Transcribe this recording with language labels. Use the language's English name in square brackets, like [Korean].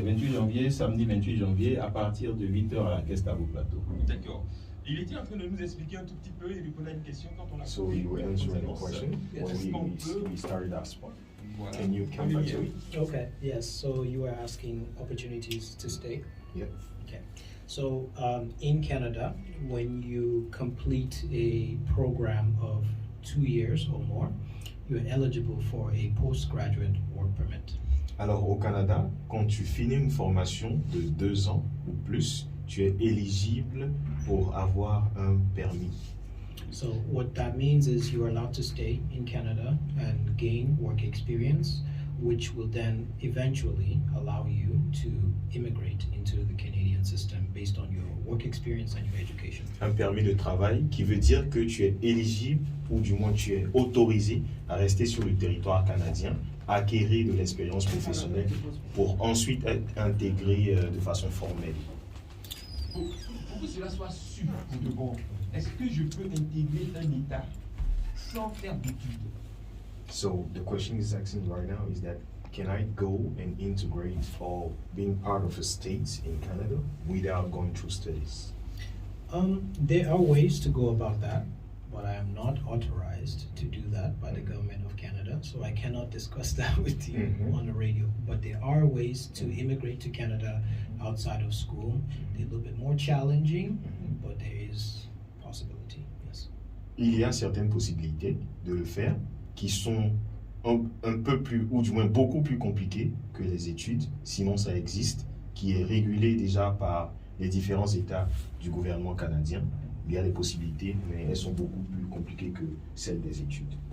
[French] 28 janvier, samedi 28 janvier, à partir de 8h à la Gustavo Plateau. D'accord. Il était en train de nous expliquer un tout petit peu, il répondait à une question quand on a [English] So you were answering the question when we started that spot. [French] Voilà. [English] Can you come back to it? okay, yes. So you were asking opportunities to stay. Yeah. Okay. So in Canada, when you complete a program of 2 years or more, you're eligible for a postgraduate work permit. [French] Alors au Canada, quand tu finis une formation de 2 ans ou plus, tu es éligible pour avoir un permis. [English] So what that means is you are allowed to stay in Canada and gain work experience, which will then eventually allow you to immigrate into the Canadian system based on your work experience and your education. [French] Un permis de travail qui veut dire que tu es éligible, ou du moins tu es autorisé à rester sur le territoire canadien, acquérir de l'expérience professionnelle pour ensuite être intégré de façon formelle. Pour que cela soit sûr pour de bon, est-ce que je peux intégrer un État sans faire d'études? [English] So the question is asking right now is that can I go and integrate or being part of a state in Canada without going through studies? There are ways to go about that, but I am not authorized to do that by the government of Canada, so I cannot discuss that with you on the radio. But there are ways to immigrate to Canada outside of school. They're a little bit more challenging, but there is possibility, yes. [French] Il y a certaines possibilités de le faire qui sont un peu plus, ou du moins beaucoup plus compliquées que les études, sinon ça existe, qui est régulé déjà par les différents États du gouvernement canadien. Il y a des possibilités, mais elles sont beaucoup plus compliquées que celles des études.